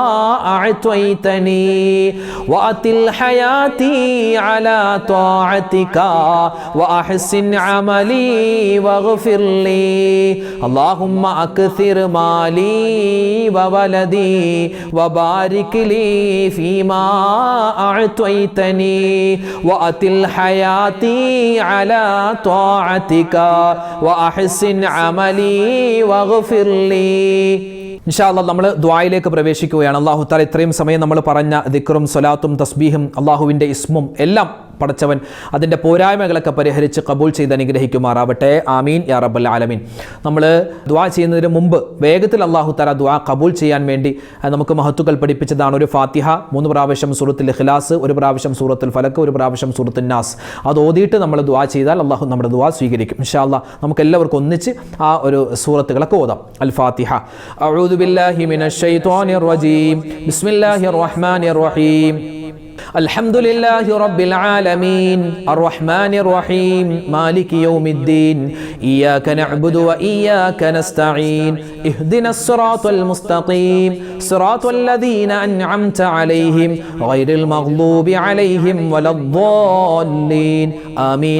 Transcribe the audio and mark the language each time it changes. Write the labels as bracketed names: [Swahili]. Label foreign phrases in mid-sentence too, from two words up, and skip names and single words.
[Arabic] أعطيتني وأتل حياتي على طاعتك وأحسن عملي واغفر لي اللهم أكثر مالي وولدي وبارك لي فيما أعطيتني وأتل حياتي على طاعتك وأحسن عملي واغفر لي إن شاء الله [Malayalam] നമ്മൾ ദുആയിലേക്ക് പ്രവേശിക്കുകയാണ്. [Arabic] الله تعالى [Malayalam] ഇത്രയും സമയം നമ്മൾ പറഞ്ഞ ദിക്റും സ്വലാത്തും തസ്ബീഹും അല്ലാഹുവിൻ്റെ ഇസ്മും എല്ലാം പടച്ചവൻ അതിൻ്റെ പോരായ്മകളൊക്കെ പരിഹരിച്ച് കബൂൽ ചെയ്ത് അനുഗ്രഹിക്കുമാറാവട്ടെ. [Arabic] آمين يا رب العالمين. [Malayalam] നമ്മൾ ദുആ ചെയ്യുന്നതിന് മുമ്പ് വേഗത്തിൽ [Arabic] الله تعالى [Malayalam] ദുആ കബൂൽ ചെയ്യാൻ വേണ്ടി നമുക്ക് മഹത്തുക്കൾ പഠിപ്പിച്ചതാണ് ഒരു ഫാത്തിഹ, 3 പ്രാവശ്യം സൂറത്തുൽ ഇഖ്ലാസ്, 1 പ്രാവശ്യം സൂറത്തുൽ ഫലക്ക്, 1 പ്രാവശ്യം സൂറത്തുൻ നാസ്. അത് ഓതിയിട്ട് നമ്മൾ ദുആ ചെയ്താൽ അല്ലാഹു നമ്മുടെ ദുആ സ്വീകരിക്കും [Arabic] إن شاء الله. [Malayalam] നമുക്ക് എല്ലാവർക്കും ഒന്നിച്ച് ആ ഒരു സൂറത്തുകളൊക്കെ ഓതാം. [Arabic] الفاتحة أعوذ بالله من الشيطان الرجيم. بسم الله الرحمن الرحيم. الحمد لله رب العالمين الرحمن الرحيم مالك يوم الدين إياك نعبد وإياك نستعين اهدنا الصراط المستقيم صراط الذين أنعمت عليهم غير المغضوب عليهم ولا الضالين آمين.